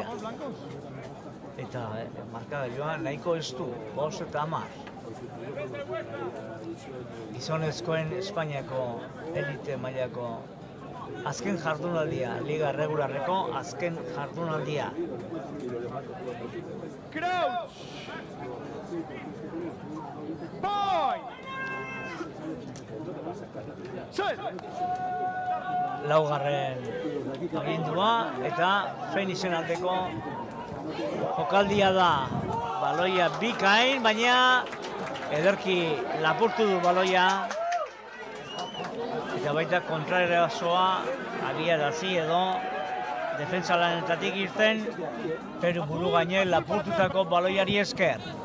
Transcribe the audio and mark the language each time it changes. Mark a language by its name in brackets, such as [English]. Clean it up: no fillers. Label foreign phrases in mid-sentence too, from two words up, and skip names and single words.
[Basque] Eta markagailoa nahiko ez du, 5 eta 10. Gizonezkoen Espainiako elite mailako azken jardunaldia, Liga Regularreko azken jardunaldia. [English] Crouch! Boy! Set! [Basque] Laugarren agindua eta Felixen aldeko jokaldia da. Baloia bikain, baina ederki lapurtu du baloia. Eta baita kontraerasoa abiarazi edo defentsa lanetatik irten, pero buru gaine lapurtutako baloiari esker.